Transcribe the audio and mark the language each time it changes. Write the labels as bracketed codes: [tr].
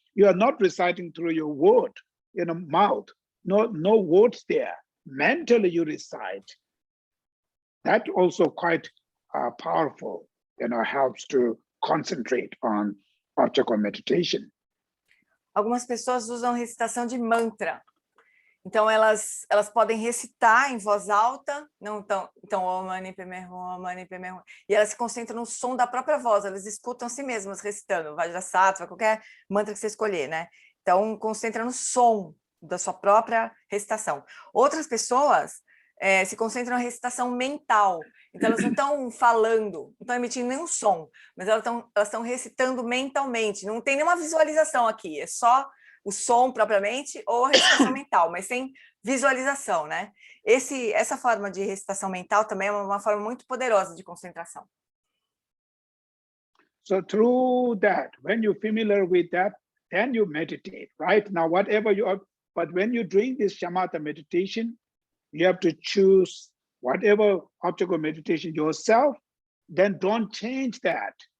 [en] You are not reciting through your word, mouth. No words there. Mentally, you recite. That also quite powerful, helps to concentrate on object of meditation. [pt] Algumas pessoas usam recitação de mantra. Então, elas podem recitar em voz alta, então Om Mani Padme Hum, Om Mani Padme Hum, e elas se concentram no som da própria voz, elas escutam a si mesmas recitando, Vajrasattva, qualquer mantra que você escolher, né? Então, concentra no som da sua própria recitação. Outras pessoas se concentram na recitação mental. Então, elas não estão falando, não estão emitindo nenhum som, mas elas estão recitando mentalmente. Não tem nenhuma visualização aqui, é só o som propriamente ou a recitação mental, mas sem visualização, né? Essa forma de recitação mental também é uma forma muito poderosa de concentração. [en] So through that, when you're familiar with that, then you meditate, right? Now, whatever you are, but when you're doing this Shamatha meditation, you have to choose whatever object of meditation yourself, then don't change that.